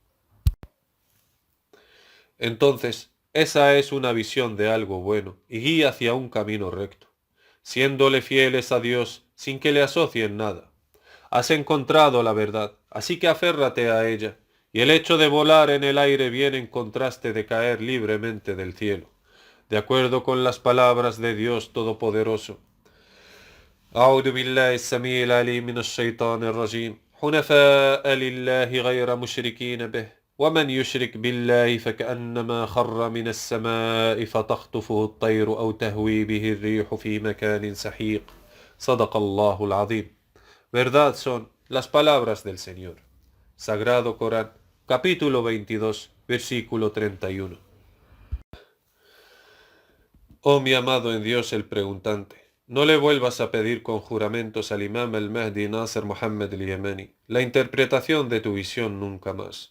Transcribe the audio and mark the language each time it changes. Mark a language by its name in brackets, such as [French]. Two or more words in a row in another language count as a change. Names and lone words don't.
[Spanish] Entonces, esa es una visión de algo bueno y guía hacia un camino recto, siéndole fieles a Dios sin que le asocien nada. Has encontrado la verdad, así que aférrate a ella, y el hecho de volar en el aire viene en contraste de caer libremente del cielo, de acuerdo con las palabras de Dios Todopoderoso. [Arabic] أعوذ بالله السميع العليم من الشيطان الرجيم حنفاء لله غير مشركين به ومن يشرك بالله فكأنما خر من السماء فتخطفه الطير أو تهوي به الريح في مكان سحيق صدق الله العظيم. [Spanish] Verdad son las palabras del Señor. Sagrado Corán, capítulo 22, versículo 31. Oh mi amado en Dios el preguntante, no le vuelvas a pedir con juramentos al imam al-Mahdi Nasser Muhammad al-Yamani la interpretación de tu visión nunca más.